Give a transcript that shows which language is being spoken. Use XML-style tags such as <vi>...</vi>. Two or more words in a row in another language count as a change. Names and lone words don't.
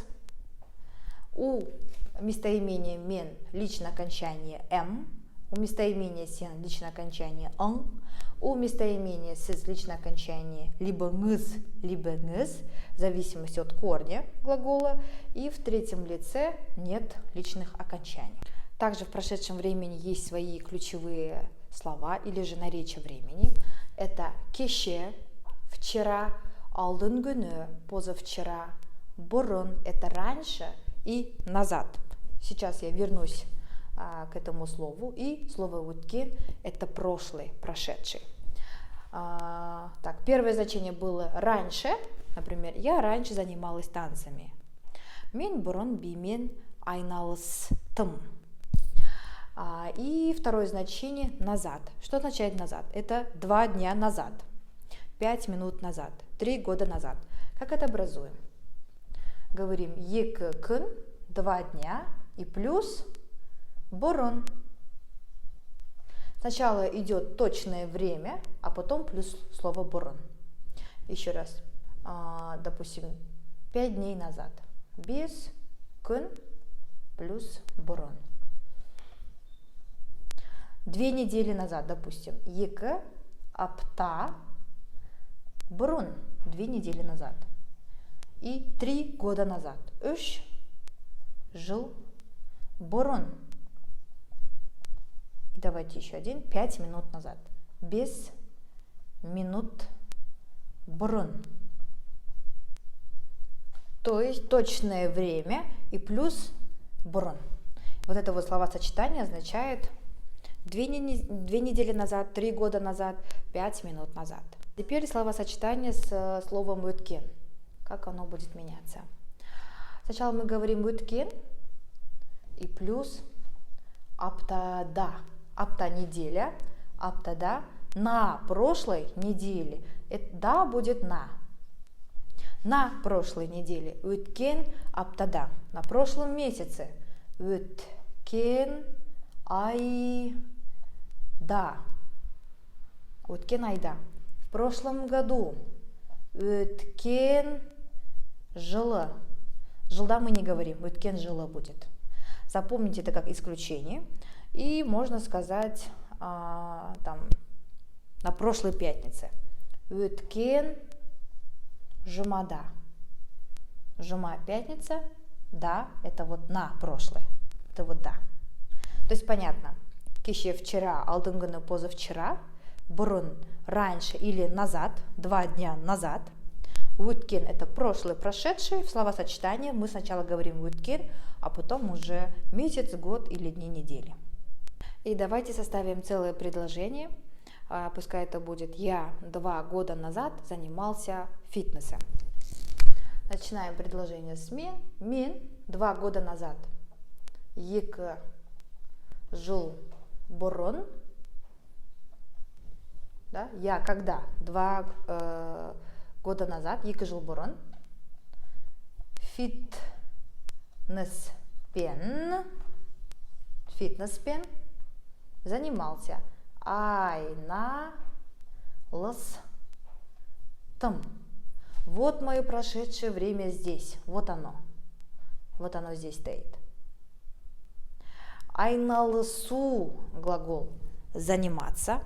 <ru>У местоимения мен личное окончание м, у местоимения сен личное окончание н, у местоимения сіз личное окончание либо ngыз, либо ngыз, в зависимости от корня глагола, и в третьем лице нет личных окончаний. Также в прошедшем времени есть свои ключевые слова или же наречия времени. Это кеше, вчера,</ru> <kk>алдын күні, позавчера, бұрын,</kk> <ru>это раньше и назад. Сейчас я вернусь к этому слову. И слово өткен – это прошлый, прошедший. Так, первое значение было раньше. Например, я раньше занималась танцами.</ru> <kk>Мен бұрын бимен айналыстым.</kk> <ru>И второе значение – назад. Что означает назад? Это 2 дня назад, 5 минут назад, 3 года назад. Как это образуем? Говорим</ru> <kk>екі күн,</kk> <ru>2 дня и плюс бұрын. Сначала идет точное время, а потом плюс слово бұрын. Еще раз. Допустим, 5 дней назад.</ru> <kk>Бес күн плюс бұрын.</kk> <ru>2 недели назад, допустим.</ru> <kk>Екі апта бұрын.</kk> <ru>2 недели назад. И 3 года назад.</ru> <kk>3 жыл бұрын.</kk> <ru>И давайте еще один. 5 минут назад.</ru> <kk>5 минут бұрын.</kk> <ru>То есть точное время и плюс бұрын. Вот это вот словосочетание означает 2 недели назад, 3 года назад, 5 минут назад. Теперь словосочетание с словом өткен. Как оно будет меняться? Сначала мы говорим өткен и плюс аптада. Апта неделя, аптада на прошлой неделе. Это да будет на. На прошлой неделе.</ru> <kk>Өткен аптада.</kk> <ru>На прошлом месяце.</ru> <kk>Өткен айда. Өткен айда.</kk> <ru>В прошлом году.</ru> <kk>Өткен жылы.</kk> <ru>Жылда мы не говорим.</ru> <kk>Өткен жылы будет.</kk> <ru>Запомните это как исключение. И можно сказать там на прошлой пятнице.</ru> <kk>Өткен жұмада.</kk> <ru>Жұма пятница. Да, это вот на прошлое. Это вот да. То есть понятно. Кеше вчера,</ru> <kk>алдын күні позавчера.</kk> <ru>Бұрын раньше или назад. 2 дня назад. Өткен это прошлый, прошедший. В словосочетании мы сначала говорим өткен, а потом уже месяц, год или дни недели. И давайте составим целое предложение. Пускай это будет «Я 2 года назад занимался фитнесом». Начинаем предложение с мен. Мен 2 года назад.</ru> <kk>Екі жыл бұрын.</kk> <ru>Да? Я когда? 2 года назад.</ru> <kk>Екі жыл бұрын.</kk> <ru>Фитнеспен занимался.</ru> <kk>Айналыстым.</kk> <ru>Вот мое прошедшее время здесь. Вот оно. Вот оно здесь стоит. Айналысу глагол заниматься.</ru>